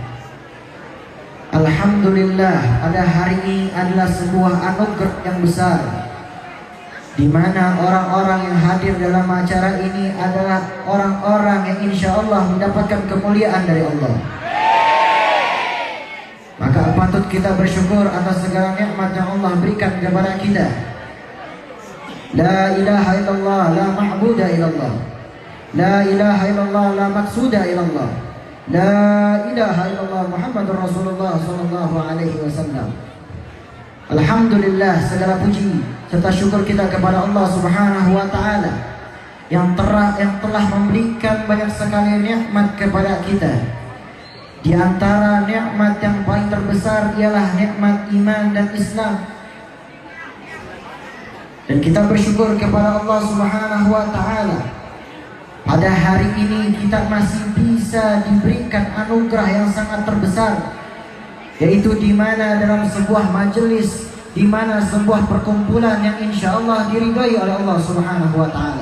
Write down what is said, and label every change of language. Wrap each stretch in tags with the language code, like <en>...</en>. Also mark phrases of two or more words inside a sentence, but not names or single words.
<id>Alhamdulillah, pada hari ini adalah sebuah anugerah yang besar, di mana orang-orang yang hadir dalam acara ini adalah orang-orang yang</id> <ar>إن شاء الله</ar> <id>mendapatkan kemuliaan dari Allah. Maka patut kita bersyukur atas segala nikmat yang Allah berikan kepada kita.</id> <ar>لا إله إلا الله، لا معبود إلا الله. لا إله إلا الله، لا مقصود إلا الله. لا إله إلا الله محمد رسول الله صلى الله عليه وسلم.</ar> <id>Alhamdulillah, segala puji serta syukur kita kepada</id> <ar>الله سبحانه وتعالى</ar> <id>yang telah memberikan banyak sekali nikmat kepada kita. Di antara nikmat yang paling terbesar ialah nikmat iman dan Islam. Dan kita bersyukur kepada</id> <ar>الله سبحانه وتعالى,</ar> <id>pada hari ini kita masih bisa diberikan anugerah yang sangat terbesar, yaitu di mana dalam sebuah majelis, di mana sebuah perkumpulan yang</id> <ar>إن شاء الله</ar> <id>diridhai oleh</id> <ar>الله سبحانه وتعالى.</ar>